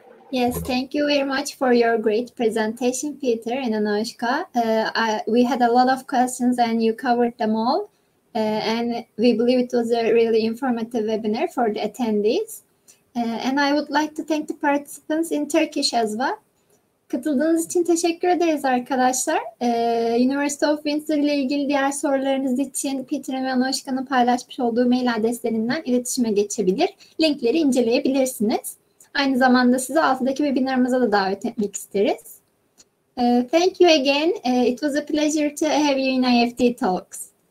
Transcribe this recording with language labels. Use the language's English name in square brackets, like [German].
[English] Yes, thank you very much for your great presentation, Peter and Anushka. We had a lot of questions and you covered them all. And we believe it was a really informative webinar for the attendees. And I would like to thank the participants in Turkish as well. [Turkish] Katıldığınız için teşekkür ederiz arkadaşlar. University of Windsor ile ilgili diğer sorularınız için Peter'ın ve Anushka'nın paylaşmış olduğu mail adreslerinden iletişime geçebilir. Linkleri inceleyebilirsiniz. Aynı zamanda sizi altıdaki webinarımıza da davet etmek isteriz. [English] Thank you again. It was a pleasure to have you in IEFT Talks.